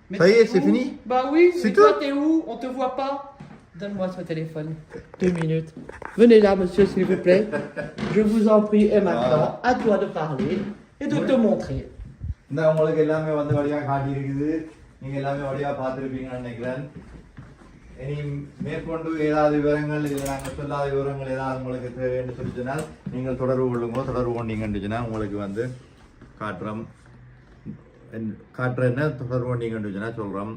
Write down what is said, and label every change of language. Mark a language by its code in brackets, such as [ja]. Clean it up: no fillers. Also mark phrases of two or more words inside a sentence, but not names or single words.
[fr] Ça y est, c'est fini? Bah oui, C'est mais toi tout? t'es où? On te voit pas. Donne-moi ce téléphone. 2 minutes. Venez là, monsieur, s'il vous plaît. Je vous en prie. Et maintenant, à toi de parler et de te montrer. [ta] இந்த உங்களுக்கு எல்லாமே வந்து வழியாக காட்டியிருக்குது. நீங்கள் எல்லாமே வழியாக பார்த்துருப்பீங்கன்னு நினைக்கிறேன். இனி மேற்கொண்டு ஏதாவது விவரங்கள் இல்லை நாங்கள் சொல்லாத விவரங்கள் ஏதாவது உங்களுக்கு தேவைன்னு சொல்லி சொன்னால் நீங்கள் தொடர்பு கொள்ளுங்க. தொடர்பு கொண்டீங்கன்னு சொன்னால் உங்களுக்கு வந்து காட்டுறேன்னு தொடர்பு கொண்டீங்கன்னு சொன்னால் சொல்கிறோம்.